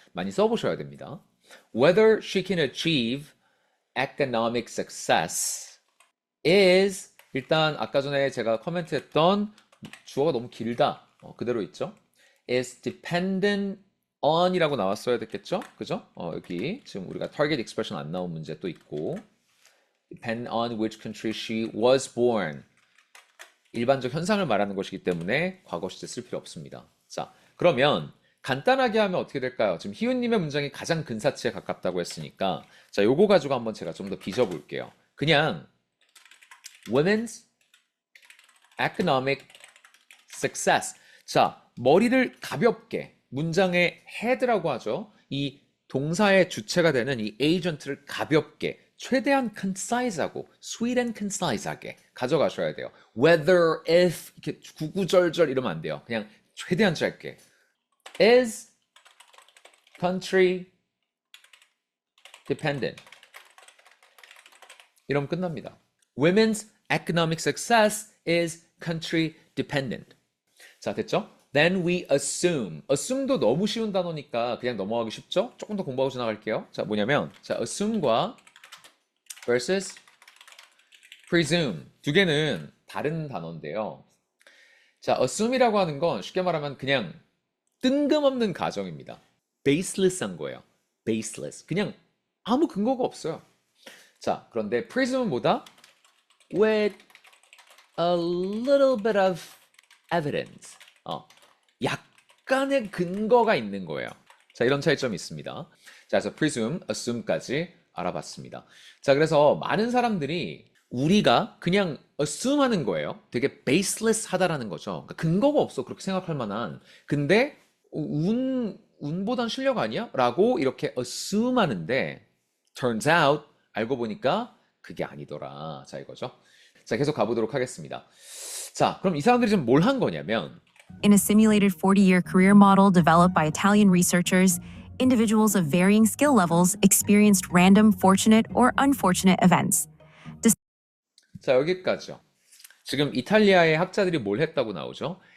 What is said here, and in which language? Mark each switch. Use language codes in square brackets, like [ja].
[ko] 많이 써보셔야 됩니다. [en] Whether she can achieve economic success is [ko] 일단 아까 전에 제가 코멘트했던 주어가 너무 길다. 그대로 있죠. [en] is dependent on [ko] 이라고 나왔어야 됐겠죠? 그죠? 여기 지금 우리가 target expression 안 나온 문제 또 있고 [en] depend on which country she was born. [ko] 일반적 현상을 말하는 것이기 때문에 과거 시제 쓸 필요 없습니다. 자, 그러면 간단하게 하면 어떻게 될까요? 지금 희훈님의 문장이 가장 근사치에 가깝다고 했으니까 자, 요거 가지고 한번 제가 좀 더 빚어볼게요. [en] 그냥 women's economic success. [ko] 자, 머리를 가볍게 문장의 head라고 하죠. 이 동사의 주체가 되는 이 agent를 가볍게 최대한 concise하고 [en] sweet and concise [ko] 하게 가져가셔야 돼요. whether, if 이렇게 구구절절 이러면 안 돼요. 그냥 최대한 짧게 [en] is country dependent [ko] 이러면 끝납니다. [en] Women's economic success is country dependent. [ko] 자, 됐죠? [en] Then we assume. [ko] assume도 너무 쉬운 단어니까 그냥 넘어가기 쉽죠? 조금 더 공부하고 지나갈게요. 자, 뭐냐면 자, assume과 versus presume 두 개는 다른 단어인데요. 자, assume이라고 하는 건 쉽게 말하면 그냥 뜬금없는 가정입니다. baseless한 거예요. baseless. 그냥 아무 근거가 없어요. 자, 그런데 presume은 뭐다? [en] with a little bit of evidence. [ko] 약간의 근거가 있는 거예요. 자, 이런 차이점이 있습니다. 자, 그래서 presume, assume까지 알아봤습니다. 자, 그래서 많은 사람들이 우리가 그냥 assume 하는 거예요. 되게 baseless 하다라는 거죠. 그러니까 근거가 없어. 그렇게 생각할 만한. 근데 운보단 실력 아니야? 라고 이렇게 assume 하는데 [en] turns out [ko] 알고 보니까 그게 아니더라. 자, 이거죠. 자, 계속 가보도록 하겠습니다. 자, 그럼 이 사람들이 지금 뭘 한 거냐면 [en] In a simulated 40-year career model developed by Italian researchers, individuals of varying skill levels experienced random fortunate or unfortunate events. [ko] 자, 여기까지요. 지금 이탈리아의 학자들이 뭘 했다고 나오죠?